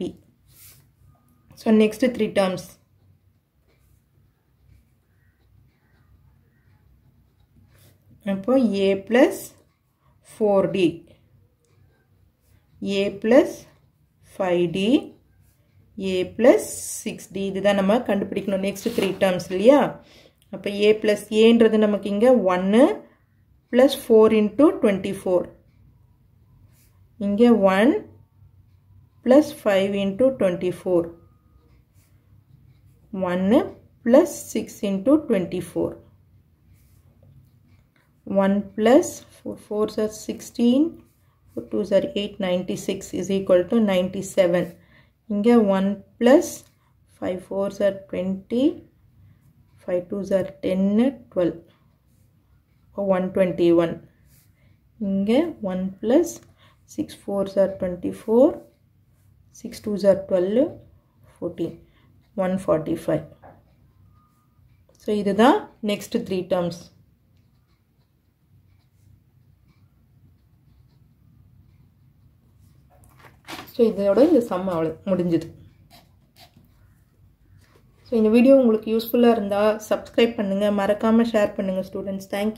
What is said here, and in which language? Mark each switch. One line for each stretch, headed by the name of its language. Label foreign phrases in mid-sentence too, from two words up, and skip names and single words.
English: So next 3 terms. அப்போ A plus 4D, A plus 5D, A plus 6D.
Tamil: இதுதான் நம்ம கண்டுபிடிக்கணும்
English: next 3 terms
Tamil: இல்லையா. அப்போ
English: A plus
Tamil: Aன்றது நமக்கு இங்க
English: 1 plus 4 into 24. இங்க 1 plus 5 into 24. 1 plus 6 into 24. 1 plus 4 4s are 16, 4 2s are 8, 96 is equal to 97. Inga 1 plus 5 4s are 20, 5 2s are 10, 12. 121. Inga 1 plus 6 4s are 24, 6 2s are 12, 14. 145. So இதுதான் next 3 terms.
Tamil: ஸோ இதோட இந்த சம் முடிஞ்சுது. ஸோ இந்த வீடியோ உங்களுக்கு யூஸ்ஃபுல்லாக இருந்தால் சப்ஸ்கிரைப் பண்ணுங்கள், மறக்காமல் ஷேர் பண்ணுங்கள் ஸ்டூடெண்ட்ஸ்.